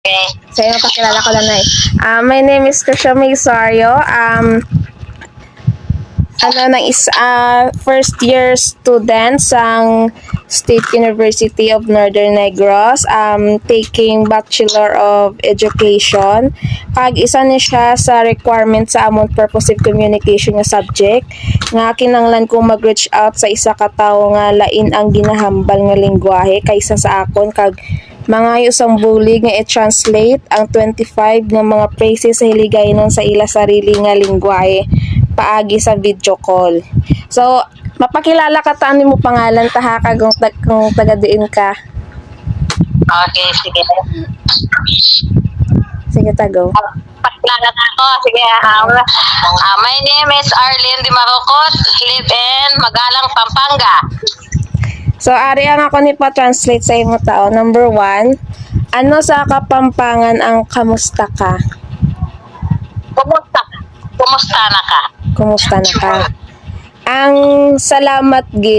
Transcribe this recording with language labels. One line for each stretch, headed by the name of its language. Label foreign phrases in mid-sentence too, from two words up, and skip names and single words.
English: Okay.
Hiligaynon: So, yun, pakilala ko lang na
English: my name is
Hiligaynon: Krisha Maysario.
English: First year student sa State University of Northern Negros, taking Bachelor of Education.
Hiligaynon: Kag isa ni siya sa requirement sa among
English: purposive communication
Hiligaynon: nga subject. Nga kinanglan ko mag-reach out sa isa ka tawo nga lain ang ginahambal nga lengguwahe kaysa sa akon, kag mga usang bulig nga i-translate ang 25 nga mga phrases sa hiligaynon sa ila sarili nga lengguwahe paagi sa video call. So, mapakilala ka ta mo pangalan ta ha kung taga diin ka. Okay, sige. Sige, tago. Pakilala na ako. Sige.
English: My name is Arlene Di Marocot, live in Magalang, Pampanga.
Hiligaynon: So, ari ang ako ni pa-translate sa imo tao. Number 1, ano sa Kapampangan ang kamusta ka?
Pampanga: Kumusta na ka? Kumusta na ka?
Hiligaynon: Ang salamat gid.